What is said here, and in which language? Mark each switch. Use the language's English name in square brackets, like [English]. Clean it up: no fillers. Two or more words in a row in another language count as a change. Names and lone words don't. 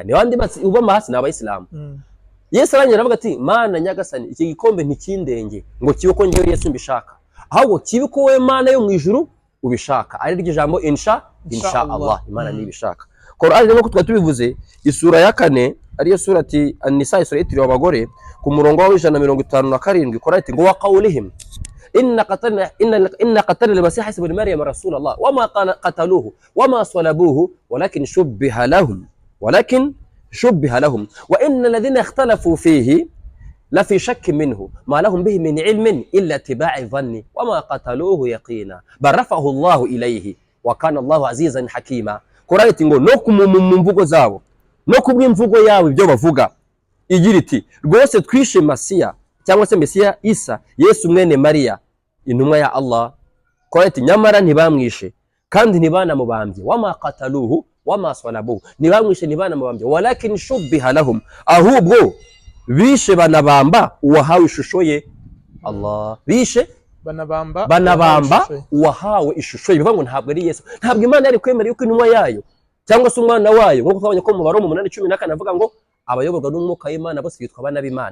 [Kinyarwanda] Ni bandi basi ubama hasi n'Abayisilamu. Yesu aranyera aravuga ati Mana nyagasani, iki gikombe ntikindenge ngo kibe ko ngewe Yesu mbishaka, ahubwo kibe ko we Mana yo mu ijuru ubishaka. Ari ryo jambo [Arabic] إن شاء الله, [Kinyarwanda] Imana nibishaka. Qur'ani rero ko twatubivuze isura ya 4 ariyo [Arabic] سورة النساء, [Kinyarwanda] isura yitiriwe abagore, ku murongo wa 157. Qur'ani ati ngo [Arabic] وقولهم إنا قتلنا المسيح عيسى ابن مريم رسول الله وما قتلوه وما صلبوه ولكن شبه لهم وإن الذين اختلفوا فيه لفي شك منه ما لهم به من علم إلا اتباع الظن وما قتلوه يقينا بل رفعه الله إليه وكان الله عزيزا حكيما. [Kinyarwanda] Qur'ani ati ngo no kumumvugo zabo no kubw'imvugo yawe ibyo bavuga igira iti rwose twishe Masiya cyangwa se Mesiya Isa Yesu mwene Mariya intumwa ya Allah. Qur'ani ati nyamara ntibamwishe kandi ntibanamubambye, [Arabic] وما قتلوه وما صلبوه, [Kinyarwanda] ntibamwishe ntibanamubambye, [Arabic] ولكن شبه لهم, [Kinyarwanda] ahubwo bishe banabamba uwahawe ishusho ye. Allah, bishe banabamba uwahawe ishusho ye. Bivuga ngo ntabwo ari Yesu, ntabwo Imana yari kwemera yuko intumwa yayo cyangwa se umwana wayo, nk'uko twabonye ko mu Baroma 8:14 avuga ngo abayoborwa n'umwuka w'Imana bose bitwa abana b'Imana.